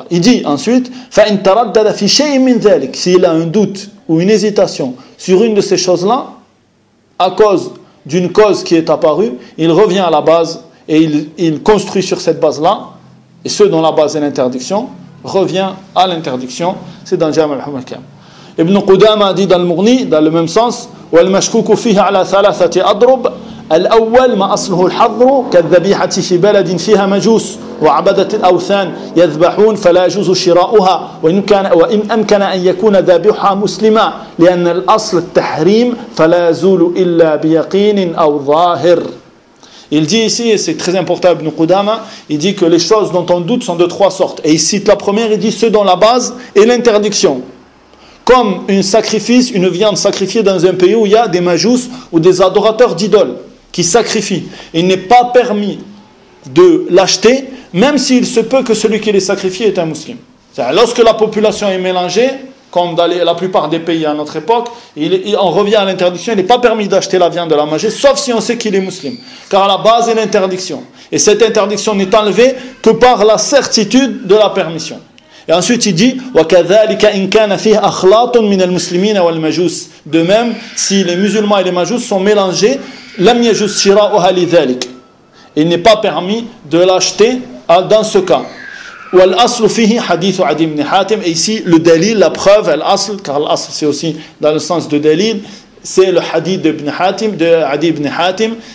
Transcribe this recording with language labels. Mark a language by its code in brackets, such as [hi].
[fr] Il dit ensuite, [ar] فَإِنْ تَرَدَّدَ فِي شَيْءٍ مِنْ ذَلِكَ, [fr] s'il a un doute ou une hésitation sur une de ces choses-là, à cause d'une cause qui est apparue, il revient à la base et il construit sur cette base-là, et ce dont la base est l'interdiction, revient à l'interdiction, c'est dans Jami' al-Hukam. Ibn Qudama a dit dans le Mughni, dans le même sens, [ar] وَالْمَشْكُوكُ فِيهَ عَلَى ثَلَاثَةِ أَضْرُبْ الأول ما أصله الحظر كالذبيحة في بلد فيها مجوس وعبدة الأوثان يذبحون فلا يجوز شراؤها وإن أمكن أن يكون ذبيحها مسلما لأن الأصل التحريم فلا يزول إلا بيقين أو ظاهر. [fr] Il dit ici, et c'est très important, Ibn Qudama, il dit que les choses dont on doute sont de trois sortes. Et il cite la première, il dit ceux dont la base est l'interdiction. Comme un sacrifice, une viande sacrifiée dans un pays où il y a des majous ou des adorateurs d'idoles qui sacrifient. Il n'est pas permis de l'acheter, même s'il se peut que celui qui les sacrifie est un musulman. C'est-à-dire, lorsque la population est mélangée, comme dans la plupart des pays à notre époque, on revient à l'interdiction, il n'est pas permis d'acheter la viande de la mangée, sauf si on sait qu'il est musulman. Car à la base est l'interdiction. Et cette interdiction n'est enlevée que par la certitude de la permission. Et ensuite il dit [ar] وَكَذَلِكَ إِنْ كَانَ فِيهَ أَخْلَاطٌ مِنَ الْمُسْلِمِينَ وَالْمَجُوسِ. [fr] De même, si les musulmans et les majous sont mélangés, [ar] لَمْ يَجُوسِ شِرَاءُهَا لِذَلِكَ, [fr] il n'est pas permis de l'acheter dans ce cas. [ar] وَالْأَصْلُ فِيهِ حَدِيثُ عَدِي بْنِ حَاتِمٍ. [fr] Et ici, le dalil, la preuve, الْأَصْلُ, car l'أصل c'est aussi dans le sens de dalil, c'est le hadith de, Adi ibn Hatim.